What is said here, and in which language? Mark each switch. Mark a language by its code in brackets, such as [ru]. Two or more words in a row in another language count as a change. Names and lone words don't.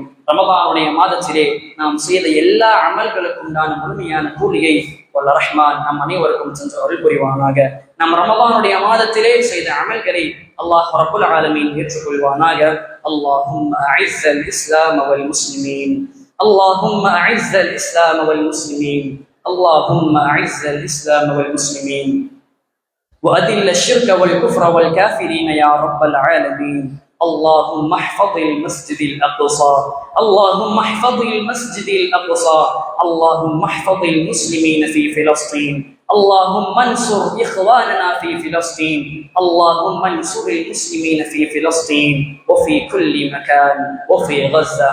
[ta] ரமதானுடைய மாதத்திலே நாம் செய்த எல்லா அமல்களுக்கும் உண்டான முழுமையான கூலியை வல்ல ரஹ்மான் நம் அனைவருக்கும் சென்று அருள் புரிவானாக. நம் ரமதானுடைய மாதத்திலே செய்த அமல்களை [ar] الله رب العالمين [ta] ஏற்றுக்கொள்வானாக. [ar] اللهم أعز الإسلام والمسلمين، اللهم أعز الإسلام والمسلمين, اللهم أعز الإسلام والمسلمين وأذل الشرك والكفر والكافرين يا رب العالمين. اللهم احفظ المسجد الأقصى، اللهم احفظ المسجد الأقصى، اللهم احفظ المسلمين في فلسطين، اللهم انصر إخواننا في فلسطين، اللهم انصر المسلمين في فلسطين وفي كل مكان وفي غزة.